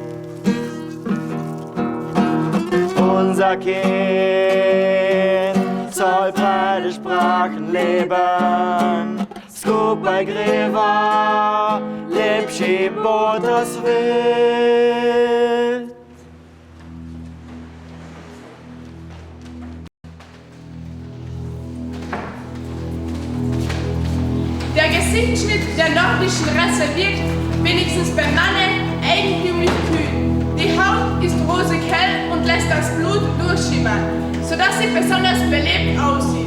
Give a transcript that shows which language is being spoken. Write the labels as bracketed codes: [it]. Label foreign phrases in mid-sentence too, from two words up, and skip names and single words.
[de] Unser Kind soll beide Sprachen leben. [sl] Skupaj greva, lepši bo ta svet. [de] Der Gesichtsschnitt der nordischen Rasse wirkt, wenigstens beim Manne, eigentümlich kühl. Die Haut ist rosig hell und lässt das Blut durchschimmern, sodass sie besonders belebt aussieht.